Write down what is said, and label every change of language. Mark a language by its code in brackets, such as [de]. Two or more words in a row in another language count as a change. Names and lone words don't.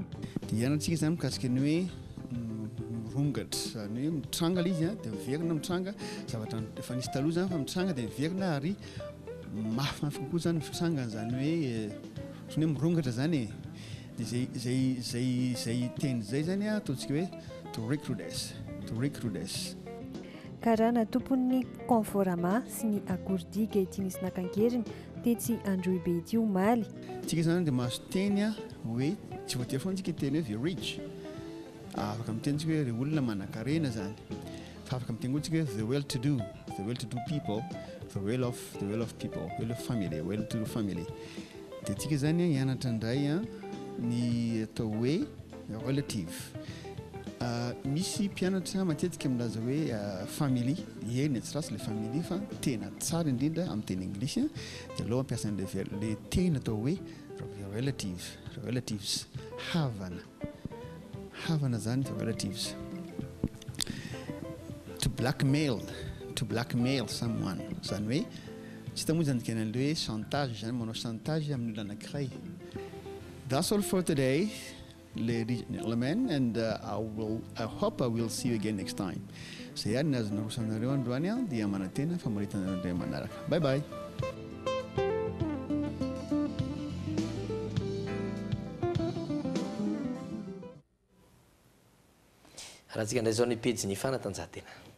[mg] Dia ianartsika zany mikasika ny hoe mirongatra zany hoe mitranga le izy dia miverina mitranga zavatra efa nisy taloha zany fa mitranga dia miverina ary mafimafy kokoa zany mitranga zany hoe sony hoe mirongatra zany dia zay teny zay zany ataontsika hoe [en] to recrudesce. [mg] Karana tompon'ny Conforama sy ny Agourdiga ity nisy nakankeriny tetsy Androibe ity omaly. Tsika zany dia mahazo teny hoe tsy voatery foana tsika teny hoe [en] the rich. [mg] Afaka miteny tsika hoe re olona manan-karena zany. Fa afaka miteny koa tsika [en] the well-to-do people, the well-off people, well-to-do family. [mg] Dia tsika zany hianatra indray ny atao hoe relative. Misy mpianatra matetika milaza hoe family, eny tsy rasy le family fa tena tsara indrindra amin'ny teny anglisy dia aleo ampiasa le teny atao hoe relatives, havana zany [en] the relatives. To blackmail someone [mg] zany hoe tsy tamoa zany dikan'ilay hoe chantage zany manao chantage amin'ny olona anankiray. [en] That's all for today. Ladies and gentlemen, and I hope I will see you again next time. [mg] Zay ihany nazo narosanareo androany dia manantena famaritanareo indray manaraka. [en] Bye bye. [mg] Raha tsika indray zao ny pejy ny fanatanjahantena.